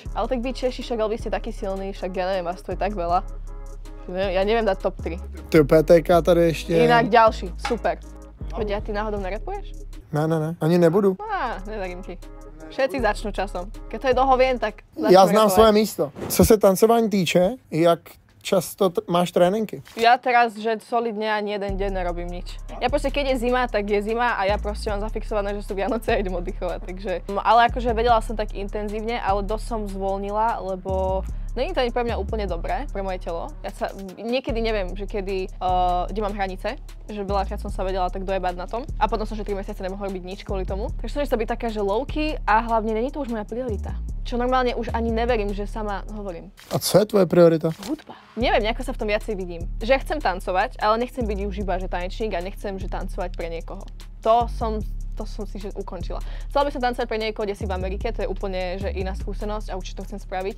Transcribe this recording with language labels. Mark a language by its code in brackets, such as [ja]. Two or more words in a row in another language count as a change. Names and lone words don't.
[sk] Ale tak vy Češi, však vy ste takí silní, však ja neviem, vás to je tak veľa. Ja neviem dať top 3. [cs] Ty PTK tady ještě. [sk] Inak ďalší, super. Veď, ty náhodou nerapuješ? [cs] Ne, ani nebudu. [sk] Neverím ti. Všetci začnú časom. Keď to je dlho viem, [cs] tak já znám svoje místo. Co se tancování týče, jak často máš tréninky? [sk] Ja teraz, že solidne ani jeden deň nerobím nič. Ja proste, keď je zima, tak je zima a ja proste mám zafixované, že sú Vianoce a idem oddychovať, takže... Ale akože vedela som tak intenzívne, ale dosť som zvolnila, lebo není to ani pre mňa úplne dobré, pre moje telo. Ja sa niekedy neviem, že kde mám hranice, že veľakrát som sa vedela tak dojebať na tom a potom som, že 3 mesiace nemohla robiť nič kvôli tomu. Takže som sa byť taká, že low-key a hlavne není to už moja priorita. Čo normálne už ani neverím, že sama hovorím. [cs] A co je tvoje priorita? [sk] Hudba. Neviem, nejako sa v tom viacej vidím. Že ja chcem tancovať, ale nechcem byť už iba že tanečník a nechcem, že tancovať pre niekoho. To som si že ukončila. Chcela by som tancovať pre niekoho, kde si v Amerike, to je úplne že iná skúsenosť a určite to chcem spraviť.